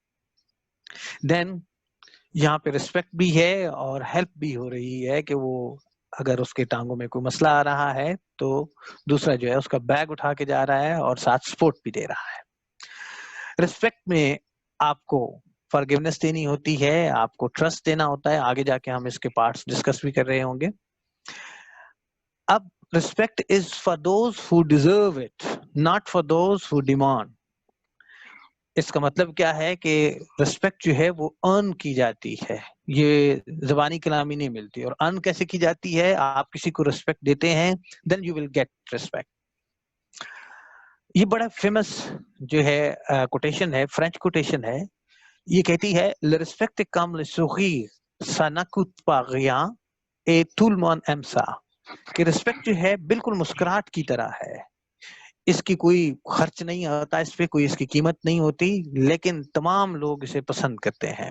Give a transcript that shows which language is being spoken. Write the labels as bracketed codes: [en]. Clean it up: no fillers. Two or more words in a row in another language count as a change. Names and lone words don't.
[ur] دین یہاں پہ ریسپیکٹ بھی ہے اور ہیلپ بھی ہو رہی ہے کہ وہ اگر اس کے ٹانگوں میں کوئی مسئلہ آ رہا ہے تو دوسرا جو ہے اس کا بیگ اٹھا کے جا رہا ہے اور ساتھ سپورٹ بھی دے رہا ہے. ریسپیکٹ میں آپ کو فرگیونیس دینی ہوتی ہے, آپ کو ٹرسٹ دینا ہوتا ہے. آگے جا کے ہم اس کے [en] parts discuss [ur] بھی کر رہے ہوں گے. [en] اب respect is for those who deserve it, not for those who demand. [ur] اس کا مطلب کیا ہے کہ ریسپیکٹ جو ہے وہ ارن کی جاتی ہے, یہ زبانی کلامی نہیں ملتی. اور ارن کیسے کی جاتی ہے؟ آپ کسی کو ریسپیکٹ دیتے ہیں, [en] then you will get respect. [ur] یہ بڑا فیمس جو ہے کوٹیشن ہے, [en] French quotation [ur] ہے. یہ کہتی ہے [fr] le respect comme le sourire ça ne coûte pas rien et tout le monde aime ça. [ur] کہ ریسپیکٹ جو ہے بالکل مسکراہٹ کی طرح ہے, اس کی کوئی خرچ نہیں ہوتا, اس پہ کوئی اس کی قیمت نہیں ہوتی, لیکن تمام لوگ اسے پسند کرتے ہیں.